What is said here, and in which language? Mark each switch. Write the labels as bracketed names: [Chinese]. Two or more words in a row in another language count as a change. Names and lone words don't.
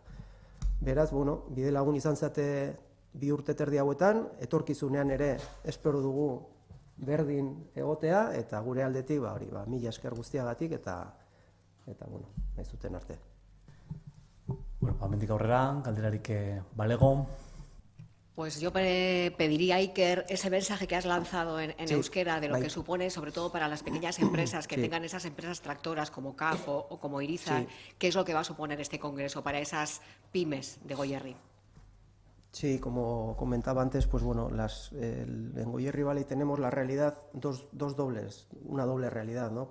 [Basque] Beraz, bide lagun izan zate 2 urte terdi hauetan, etorkizunean ere espero dugu berdin egotea, eta gure aldetik, mila esker guztiagatik, eta nahi zuten arte. Hemendik aurrera, galderarik balego. [Spanish] Pues yo pediría, Iker, ese mensaje que has lanzado en euskera de lo que supone, sobre todo para las pequeñas empresas que tengan esas empresas tractoras como CAF o como Irizar, ¿qué es lo que va a suponer este congreso para esas pymes de Goierri? Sí, como comentaba antes, en Goierri Valley tenemos la realidad, una doble realidad, ¿no?